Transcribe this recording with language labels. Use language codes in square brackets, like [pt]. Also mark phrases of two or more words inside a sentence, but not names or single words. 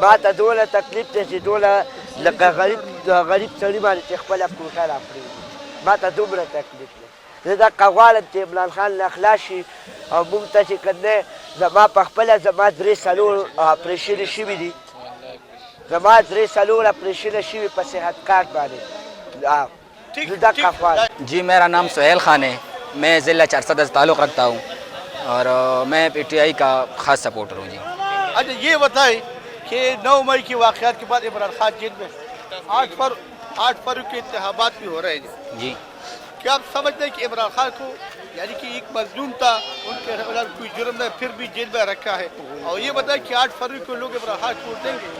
[ps] ما ته دونه تکلیف دی چې دونه لکه غریب سړي باندې چې خپله کوټه را پرېږدي، ما ته دومره تکلیف دی. زه دقه غواړم چې عمران خان نه خلاص شي او مونږ ته چې کوم دی زما په خپله زما 3-4 اپرېشنې شوي دي، زما 3-4 اپرېشنې شوي په صحت کارت باندې. زه دقه غواړم. [ur] جی میرا نام سہیل خان ہے، میں ضلع چارسد سے تعلق رکھتا ہوں اور میں پی ٹی آئی کا خاص سپورٹر ہوں. جی اچھا یہ بتائیں کہ 9 مئی کے واقعات کے بعد عمران خان جیل میں 8 فروری کے انتخابات بھی ہو رہے ہیں جی کیا آپ سمجھتے ہیں کہ عمران خان کو یعنی کہ ایک مظلوم تھا، ان کے کوئی جرم نہیں پھر بھی جیل میں رکھا ہے، اور یہ بتائیں کہ 8 فروری کو لوگ عمران خان کو ووٹ دیں گے؟